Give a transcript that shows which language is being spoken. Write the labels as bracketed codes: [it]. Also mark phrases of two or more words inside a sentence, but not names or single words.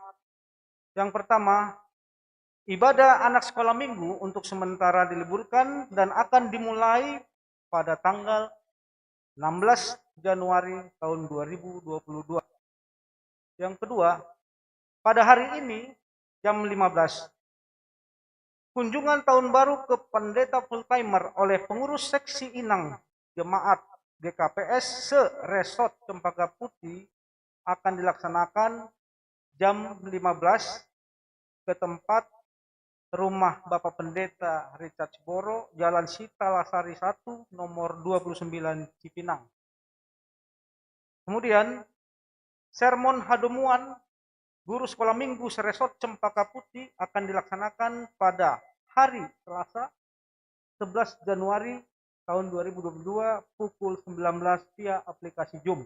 [id] Yang pertama, ibadah anak sekolah minggu untuk sementara diliburkan dan akan dimulai pada tanggal 16 Januari tahun 2022. Yang kedua, pada hari ini jam 15, kunjungan tahun baru ke pendeta [en] full timer [id] oleh pengurus seksi Inang jemaat GKPS se-resort Cempaka Putih akan dilaksanakan jam 15 ke tempat rumah Bapak Pendeta Richard Siboro, Jalan Sita Lasari 1, nomor 29 Cipinang. Kemudian, sermon Hadomuan Guru Sekolah Minggu Seresot Cempaka Putih akan dilaksanakan pada hari Selasa 11 Januari tahun 2022 pukul 19 via aplikasi Zoom.